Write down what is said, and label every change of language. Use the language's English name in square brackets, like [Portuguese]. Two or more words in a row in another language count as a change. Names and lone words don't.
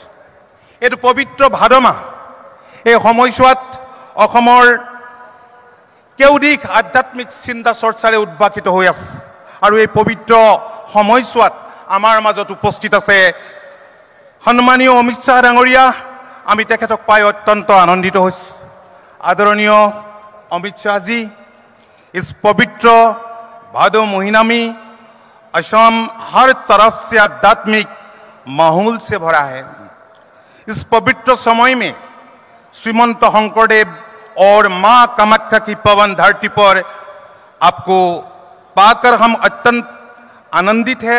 [Assamese] এইটো পবিত্ৰ ভাদ মাহ, এই সময়ছোৱাত অসমৰ কেউদিশ আধ্যাত্মিক চিন্তা চৰ্চাৰে উদ্ভাসিত হৈ আছে আৰু এই পবিত্ৰ সময়ছোৱাত আমাৰ মাজত উপস্থিত আছে সন্মানীয় অমিত শ্বাহ ডাঙৰীয়া। আমি তেখেতক পাই অত্যন্ত আনন্দিত হৈছোঁ। [Hindi] आदरणीय अमित शाह जी, इस पवित्र भादो महीना में असम हर तरफ से आध्यात्मिक माहौल से भरा है। इस पवित्र समय में श्रीमंत शंकरदेव और मां कामाख्या की पावन धरती पर आपको पाकर हम अत्यंत आनंदित है।